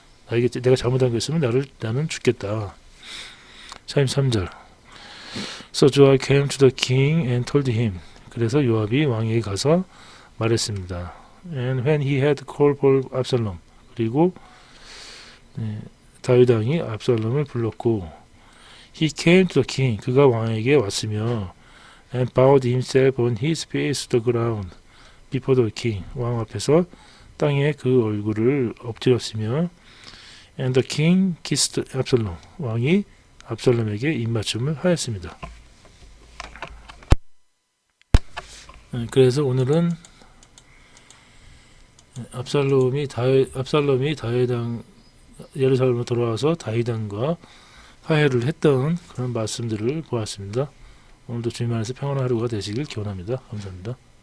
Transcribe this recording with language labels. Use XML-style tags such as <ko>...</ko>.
<ko>내가 잘못한 게 있으면 나는 죽겠다. 33절.</ko> <en>So Joab came to the king and told him.</en> <ko>그래서 요압이 왕에게 가서 말했습니다.</ko> <en>And when he had called for Absalom.</en> <ko>그리고 다윗 왕이 압살롬을 불렀고,</ko> <en>he came to the king.</en> <ko>그가 왕에게 왔으며,</ko> <en>and bowed himself on his face to the ground before the king.</en> <ko>왕 앞에서 땅에 그 얼굴을 엎드렸으며,</ko> <en>and the king kissed Absalom.</en> <ko>왕이 압살롬에게 입맞춤을 하였습니다. 그래서 오늘은 압살롬이 다윗왕 예루살렘으로 돌아와서 다윗왕과 화해를 했던 그런 말씀들을 보았습니다. 오늘도 주님 안에서 평안한 하루가 되시길 기원합니다. 감사합니다.</ko>